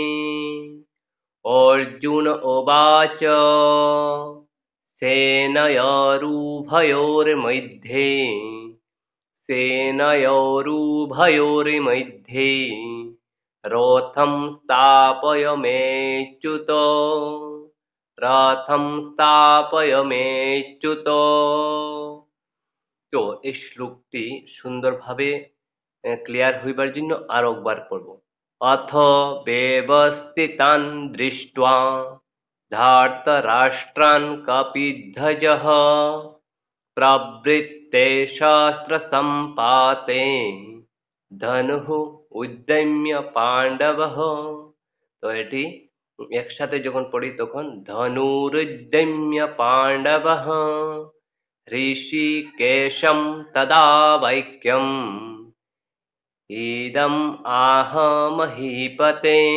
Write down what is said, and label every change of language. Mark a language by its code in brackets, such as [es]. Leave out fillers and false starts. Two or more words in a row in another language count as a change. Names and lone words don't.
[sa] अर्जुन उवाच सेनयोरुभयोर्मध्ये रथं स्थापयमेच्युत रथं स्थापयमेच्युत। [bn] তো এই শ্লোকটি সুন্দরভাবে ক্লিয়ার হইবার জন্য আরো একবার পড়ব। [sa] অথ ব্যবস্থিতান দৃष्ट्वा धार्तराष्ट्रान् कपिध्वजः प्रवृत्ते शस्त्रसम्पाते धनुः उद्यम्य पाण्डवः। [bn] তো এটি একসাথে যখন পড়ি তখন [sa] ধনুরুদ্যম্য পাণ্ডবः ঋষিকেশম তদা বাক্যম ইদম আহ মহীপতে।